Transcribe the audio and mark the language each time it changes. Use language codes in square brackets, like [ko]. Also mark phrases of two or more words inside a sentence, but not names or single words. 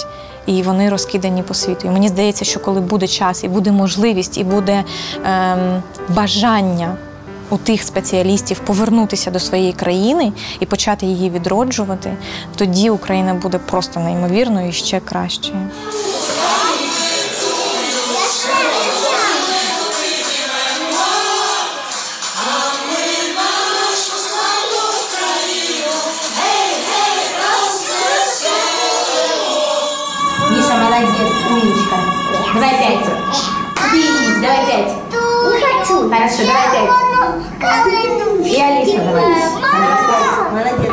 [uk] І вони розкидані по світу. І мені здається, що коли буде час, і буде можливість, і буде бажання у тих спеціалістів повернутися до своєї країни і почати її відроджувати, тоді Україна буде просто неймовірною і ще кращою. [ru] Миша, молодец, умничка. Давай 5. Денис, давай 5. Не хочу. Хорошо, давай 5. И Алиса, давай. Молодец.